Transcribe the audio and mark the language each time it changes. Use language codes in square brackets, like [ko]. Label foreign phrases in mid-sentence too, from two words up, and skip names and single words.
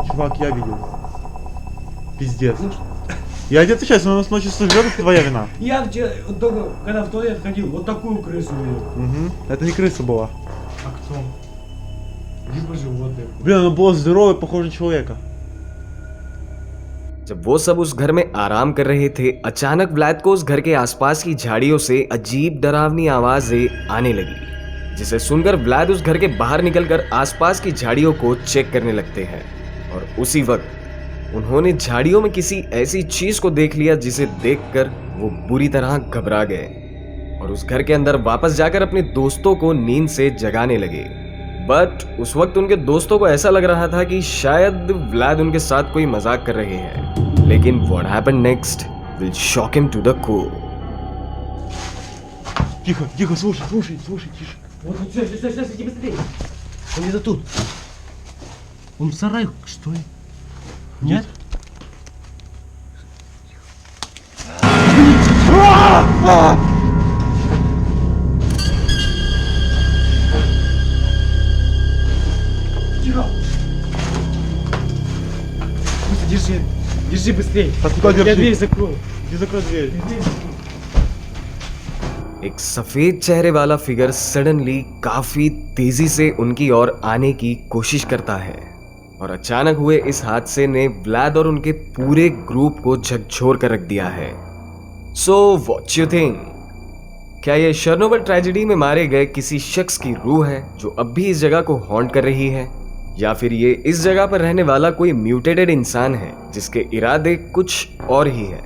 [ru] Чувак, я видел. Пиздец. Ну, Я тебе отвечаю, если у нас ночью живет, это твоя вина. я вчера, вот только когда в туалет ходил, вот такую крысу видел. Угу. Это не крыса была. А кто? Либо животное. Блин, она была здоровая, похожа на человека. [hi] जब वो सब उस घर में आराम कर रहे थे, अचानक व्लाद को उस घर के आसपास की झाड़ियों से अजीब डरावनी आवाजें आने लगी, जिसे सुनकर व्लाद उस घर के बाहर निकलकर आसपास की झाड़ियों को चेक करने लगते हैं। और उसी वक्त उन्होंने झाड़ियों में किसी ऐसी चीज को देख लिया जिसे देखकर वो बुरी तरह घबरा गए और उस घर के अंदर वापस जाकर अपने दोस्तों को नींद से जगाने लगे। बट उस वक्त उनके दोस्तों को ऐसा लग रहा था कि शायद व्लाद उनके साथ कोई मजाक कर रहे हैं, लेकिन [en] what happened next will shock him to the core. [ru] Тихо, тихо, слушай, тише. Вот, все, иди быстрее. Он где-то тут. Он в сарае, что ли? Нет? Тихо. Быстро, держи быстрее. А куда Я держи? дверь закрою. Иди закрой дверь. [hi] एक सफेद चेहरे वाला फिगर सडनली काफी तेजी से उनकी ओर आने की कोशिश करता है और अचानक हुए इस हादसे ने व्लाद और उनके पूरे ग्रुप को झकझोर कर रख दिया है। [en] so what you think, [hi] क्या ये शर्नोबिल ट्रेजेडी में मारे गए किसी शख्स की रूह है जो अब भी इस जगह को हॉन्ट कर रही है, या फिर ये इस जगह पर रहने वाला कोई म्यूटेटेड इंसान है जिसके इरादे कुछ और ही है।